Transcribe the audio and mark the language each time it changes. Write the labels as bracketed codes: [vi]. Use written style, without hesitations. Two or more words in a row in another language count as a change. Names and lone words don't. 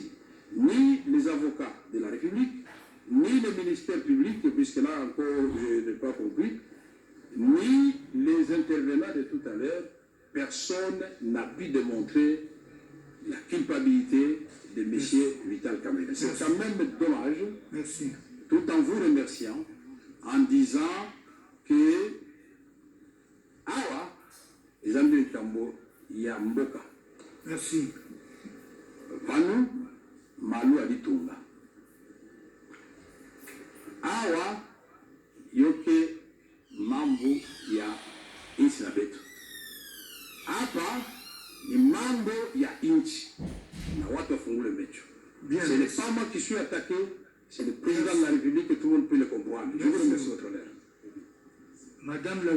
[fr] Ni les avocats de la République, ni le ministère public, puisque là encore je n'ai pas compris, ni les intervenants de tout à l'heure, personne n'a pu démontrer la culpabilité de M. Vital Kamerhe. C'est quand même dommage, Merci. tout en vous remerciant, en disant que awa, les amis de Tambo, Yamboka, Merci. Vanu, Malu Aditunga. [sw] Awa, yoke mambo ya inchi na betu. Hapa ni mambo ya inchi na watu wafungule mecho. [fr] Bien. Ce n'est pas moi qui suis attaqué, c'est le président de la République et tout le monde peut le comprendre. Je vous remercie, votre honneur. Madame la